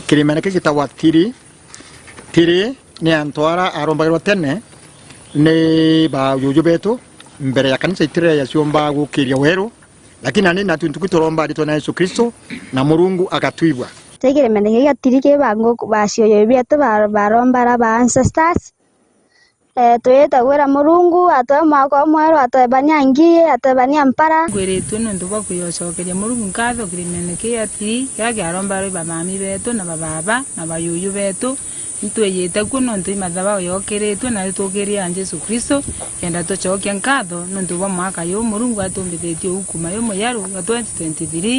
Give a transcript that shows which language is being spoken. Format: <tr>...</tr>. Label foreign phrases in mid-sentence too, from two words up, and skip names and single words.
<mer>kiremene kitawa tiri ni antwara arombagirwa tene ni ba yoyo beto mbere ya kanisa itire ya siomba gukiria weru lakini ani natuntukitoromba rito na Yesu Kristo na Murungu akatwibwa tegere mene gatiri ke bango basio yo beto baromba ba ancestors toyeta gwera Murungu atoe mwaka omweru atoe banyangi atoe banyampara gweretu no nduba kuyocokeria Murungu nkatho kirimene ke atiri ya aromba ba mami beto na baba na bayoyo beto ntweyete kuno ntui mathaba yokeretwe na tugeria Yesu Kristo kenda tucokia nkatho no nduba mwaka yo Murungu atumbithitie ukuma yo muyaru wa 2023</mer>